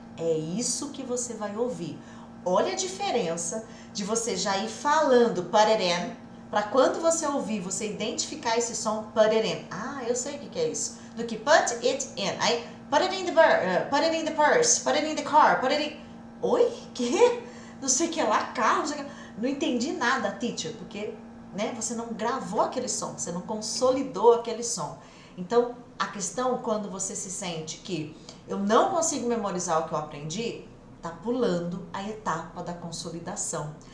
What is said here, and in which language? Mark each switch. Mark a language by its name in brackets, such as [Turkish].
[Portuguese] É isso que você vai ouvir. Olha a diferença de você já ir falando [English] put it in, [Portuguese] para quando você ouvir, você identificar esse som put it in. Eu sei o que é isso. Do que [English] put it in. [Portuguese] Aí, [English] put it in the purse, put it in the car, put it in... [Portuguese] Oi? Que? Não sei o que lá, carro, não sei o que... Não entendi nada, teacher, porque, né, você não gravou aquele som, você não consolidou aquele som. Então, a questão, quando você se sente que eu não consigo memorizar o que eu aprendi, tá pulando a etapa da consolidação.